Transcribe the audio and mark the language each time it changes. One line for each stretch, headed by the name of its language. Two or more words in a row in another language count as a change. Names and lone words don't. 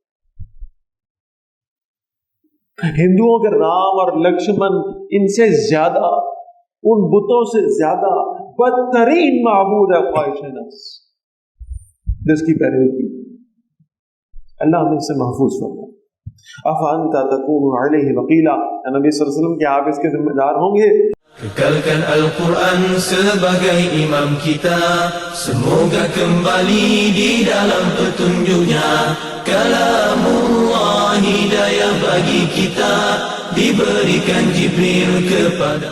Urdu: ہندوؤں کے رام اور لکشمن ان سے زیادہ، ان بتوں سے زیادہ بدترین معبود ہے خواہش نفس جس کی پیروی کی۔ اللہ ہمیں سے محفوظ فرمائے۔
Arabic: افانت تکون علیہ وکیلا،
Urdu: نبی
Arabic: صلی اللہ علیہ وسلم
Urdu: کہ آپ اس کے ذمہ دار ہوں گے۔
Malay: Kekalkan Al-Quran sebagai imam kita, semoga kembali di dalam petunjuknya. Kalamullah hidayah bagi kita, diberikan Jibril kepada.